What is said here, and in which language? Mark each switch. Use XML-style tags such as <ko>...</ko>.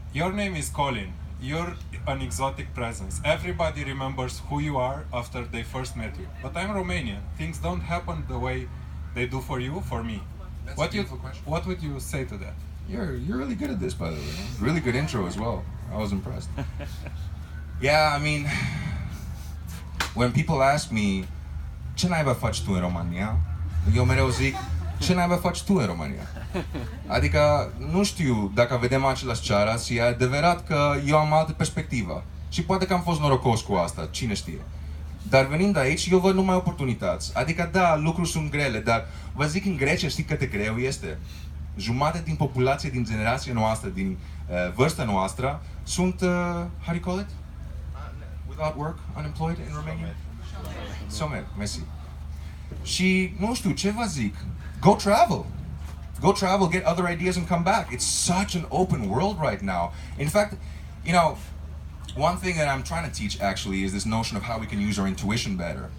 <en>Your name is Colin. You're an exotic presence. Everybody remembers who you are after they first met you. But I'm Romanian. Things don't happen the way they do for you, for me. That's a beautiful question. What would you say to that? You're really good at this, by the way. Really good intro as well. I was impressed. Yeah, I mean, when people ask me,</en> <ro>ce naiba faci tu în România? Eu mereu zic, ce naiba faci tu în România? Adică, nu știu dacă vedem același țară, și e adevărat că eu am altă perspectivă. Și poate că am fost norocos cu asta, cine știe. Dar venind aici, eu văd numai oportunități. Adică, da, lucruri sunt grele, dar vă zic, în Grecia, știi cât de greu este? Jumătate din populație, din generația noastră, din vârsta noastră, sunt,</ro> <en>how do you call it? Without work, unemployed in Romania? Somed, mersi.</en> <ro>Și, nu știu, ce vă zic?</ro> <en>Go travel. Go travel, get other ideas and come back. It's such an open world right now. In fact, you know, one thing that I'm trying to teach actually is this notion of how we can use our intuition better.</en>